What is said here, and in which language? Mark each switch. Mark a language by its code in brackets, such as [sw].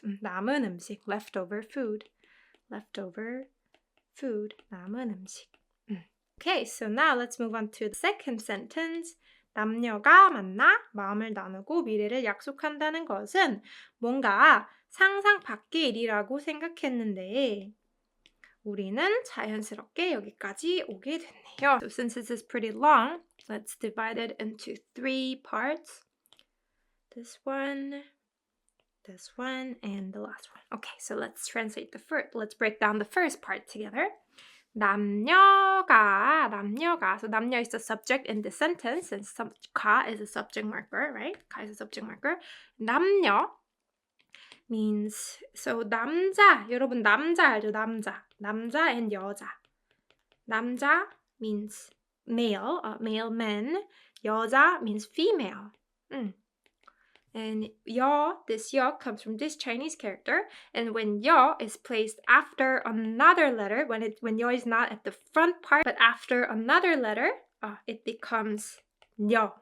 [ko] 남은 음식, [en] leftover food, [ko] 남은 음식. [en] Okay, so now let's move on to the second sentence. [ko] 남녀가 만나 마음을 나누고 미래를 약속한다는 것은 뭔가 상상 밖의 일이라고 생각했는데 우리는 자연스럽게 여기까지 오게 됐네요. [en] So since this is pretty long, let's divide it into 3 parts. This one, and the last one. Okay, so let's translate let's break down the first part together. [ko] 남녀가. [en] So 남녀 is the subject in this sentence, and 가 is a subject marker, right? 가 is a subject marker. [ko] 남녀 means, so 남자, 여러분 남자 알죠? 남자 and 여자. [en] 남자 means male, male men. 여자 means female. And this 여 comes from this Chinese character. And when 여 is placed after another letter, when 여 is not at the front part, but after another letter, it becomes 여.